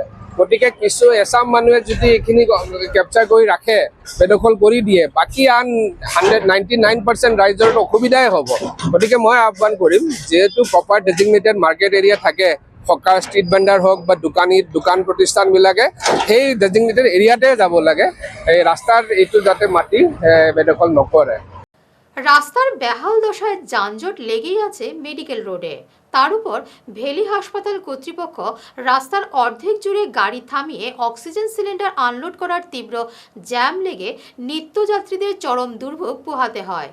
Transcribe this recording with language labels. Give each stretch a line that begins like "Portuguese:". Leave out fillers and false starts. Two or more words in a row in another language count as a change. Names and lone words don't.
Assamese: গতিকে কিছু এছাম মানুহে যদি এইখিনি কেপচাৰ কৰি ৰাখে, বেদখল কৰি দিয়ে, বাকী আন 99% ৰাইজৰ অসুবিধাই হ'ব। গতিকে মই আহ্বান কৰিম, যিহেতু প্ৰপাৰ ডেজিগনেটেড মাৰ্কেট এৰিয়া থাকে, হকাৰ ষ্ট্ৰীট ভেণ্ডাৰ হওক বা দোকান প্ৰতিষ্ঠানবিলাকে সেই ডেজিগনেটেড এৰিয়াতে যাব লাগে, এই ৰাস্তাৰ এইটো যাতে মাটি বেদখল নকৰে।
Bangla: রাস্তার বেহাল দশায় যানজট লেগেই আছে মেডিকেল রোডে। তার উপর ভেলি হাসপাতাল কর্তৃপক্ষ রাস্তার অর্ধেক জুড়ে গাড়ি থামিয়ে অক্সিজেন সিলিন্ডার আনলোড করার তীব্র জ্যাম লেগে নিত্যযাত্রীদের চরম দুর্ভোগ পোহাতে হয়।